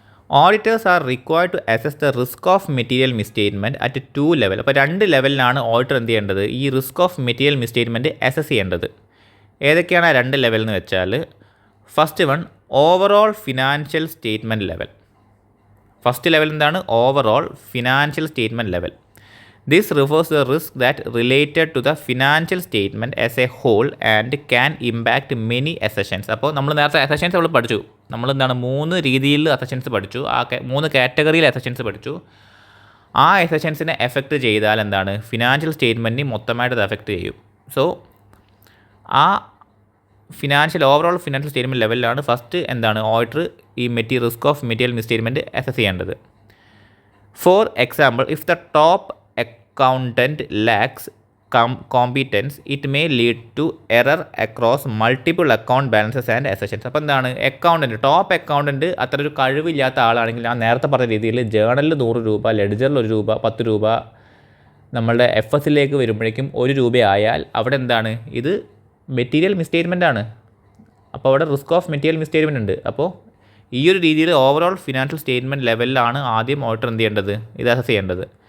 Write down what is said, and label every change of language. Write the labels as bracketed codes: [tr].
[en] Auditors are required to assess the risk of material misstatement at 2 levels. [ml] അപ്പോൾ 2 ലെവലിലാണ് auditor എന്ത് ചെയ്യേണ്ടത്, ഈ റിസ്ക് ഓഫ് മെറ്റീരിയൽ മിസ്റ്റേറ്റ്മെൻറ്റ് അസസ് ചെയ്യേണ്ടത്. ഏതൊക്കെയാണ് ആ 2 ലെവൽ എന്ന് വെച്ചാൽ, first one overall financial statement level. First level എന്താണ്, overall financial statement level. [en] This refers to the risk that related to the financial statement as a whole and can impact many assertions. [ml] അപ്പോൾ നമ്മൾ നേരത്തെ അസഷൻസ് നമ്മൾ പഠിച്ചു. നമ്മളെന്താണ് 3 രീതിയിൽ അസഷൻസ് പഠിച്ചു. 3 കാറ്റഗറിയിൽ അസഷൻസ് പഠിച്ചു. ആ അസഷൻസിനെ എഫക്റ്റ് ചെയ്താൽ എന്താണ്, ഫിനാൻഷ്യൽ സ്റ്റേറ്റ്മെൻറ്റിനെ മൊത്തമായിട്ട് അത് എഫക്റ്റ് ചെയ്യും. സോ ആ ഓവറോൾ ഫിനാൻഷ്യൽ സ്റ്റേറ്റ്മെൻറ്റ് ലെവലിലാണ് ഫസ്റ്റ് എന്താണ് ഓഡിറ്റർ ഈ റിസ്ക് ഓഫ് മെറ്റീരിയൽ മിസ്റ്റേറ്റ്മെൻറ്റ് അസസ് ചെയ്യേണ്ടത്. [en] For example, if the top accountant lacks competence, it may lead to error across multiple account balances and assertions. [ml] അപ്പോൾ എന്താണ്, ടോപ്പ് അക്കൗണ്ടൻറ്റ് അത്ര ഒരു കഴിവില്ലാത്ത ആളാണെങ്കിൽ ഞാൻ നേരത്തെ പറഞ്ഞ രീതിയിൽ ജേണലിൽ 100 രൂപ, ലെഡ്ജറിൽ 1 രൂപ, 10 രൂപ നമ്മളുടെ FSലേക്ക് വരുമ്പോഴേക്കും 1 രൂപ ആയാൽ അവിടെ എന്താണ്, ഇത് മെറ്റീരിയൽ മിസ്റ്റേറ്റ്മെൻ്റ് ആണ്. അപ്പോൾ അവിടെ റിസ്ക് ഓഫ് മെറ്റീരിയൽ മിസ്റ്റേറ്റ്മെൻ്റ് ഉണ്ട്. അപ്പോൾ ഈ ഒരു രീതിയിൽ ഓവറോൾ ഫിനാൻഷ്യൽ സ്റ്റേറ്റ്മെൻറ്റ് ലെവലിലാണ് ആദ്യം ഓഡിറ്റർ എന്ത് ചെയ്യേണ്ടത്, ഇത് അസസ് ചെയ്യേണ്ടത്.